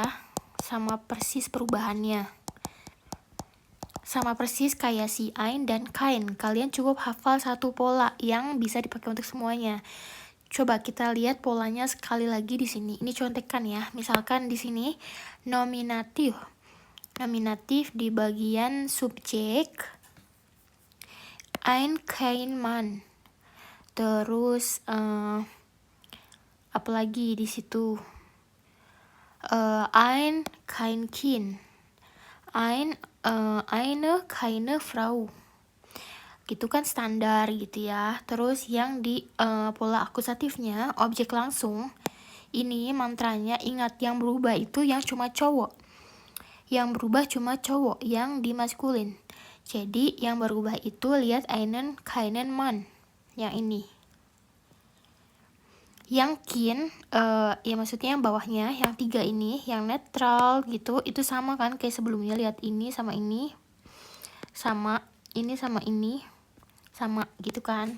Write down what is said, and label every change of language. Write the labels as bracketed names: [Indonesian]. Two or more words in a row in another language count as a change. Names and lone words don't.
[Indonesian] Sama persis perubahannya. Sama persis kayak si ein dan kain. Kalian cukup hafal satu pola yang bisa dipakai untuk semuanya. Coba kita lihat polanya sekali lagi di sini. Ini contekan ya. Misalkan di sini nominatif. Nominatif di bagian subjek [German] ein kein Mann. [Indonesian] Terus apalagi di situ [German] ein kein Kind. Eine keine Frau. [Indonesian] Gitu kan standar gitu ya. Terus yang di pola akusatifnya objek langsung. Ini mantranya ingat, yang berubah itu yang cuma cowok. Yang berubah cuma cowok yang di maskulin. Jadi yang berubah itu lihat [German] einen keinen Mann. [Indonesian] Yang ini. Yang kin, ya maksudnya yang bawahnya, yang 3 ini, yang netral gitu, itu sama kan kayak sebelumnya. Lihat ini sama ini, sama ini sama ini, sama gitu kan.